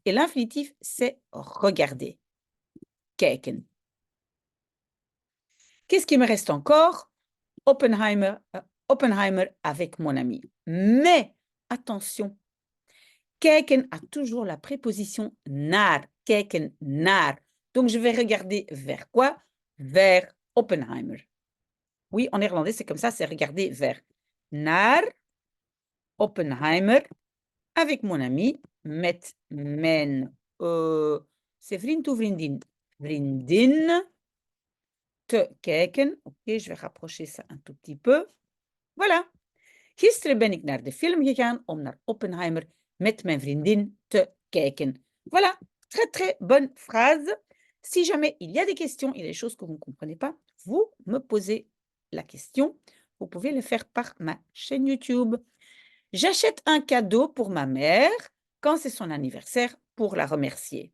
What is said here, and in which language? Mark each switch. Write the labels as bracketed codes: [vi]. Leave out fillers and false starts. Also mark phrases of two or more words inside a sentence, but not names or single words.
[fr] Et l'infinitif, c'est regarder. [nl] Kijken. [fr] Qu'est-ce qui me reste encore? Oppenheimer, Oppenheimer avec mon ami. Mais attention, kijken a toujours la préposition naar. [nl] Kijken naar. [fr] Donc, je vais regarder vers quoi? Vers Oppenheimer. Oui, en néerlandais, c'est comme ça, c'est regarder vers. Naar Oppenheimer avec mon ami, [nl] met mijn, c'est vriend ou vriendin? Vriendin, te kijken. [fr] Oké, je vais rapprocher ça un tout petit peu. Voilà. [nl] Gisteren ben ik naar de film gegaan om naar Oppenheimer met mijn vriendin te kijken. [fr] Voilà, très très bonne phrase. Si jamais il y a des questions, il y a des choses que vous ne comprenez pas, vous me posez la question. Vous pouvez le faire par ma chaîne YouTube. J'achète un cadeau pour ma mère quand c'est son anniversaire pour la remercier.